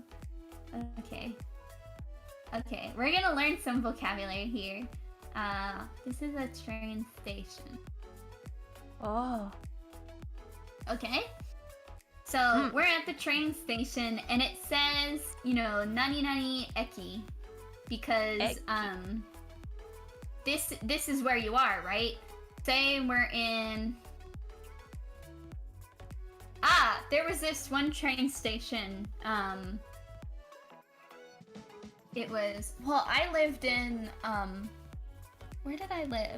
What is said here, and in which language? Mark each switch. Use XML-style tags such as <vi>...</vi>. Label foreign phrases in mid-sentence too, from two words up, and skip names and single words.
<en>Okay, we're gonna learn some vocabulary here. This is a train station. Oh. Okay. So we're at the train station, and it says, nani nani eki, because this is where you are, right? Say we're in. There was this one train station. It was, I lived in, where did I live?</en>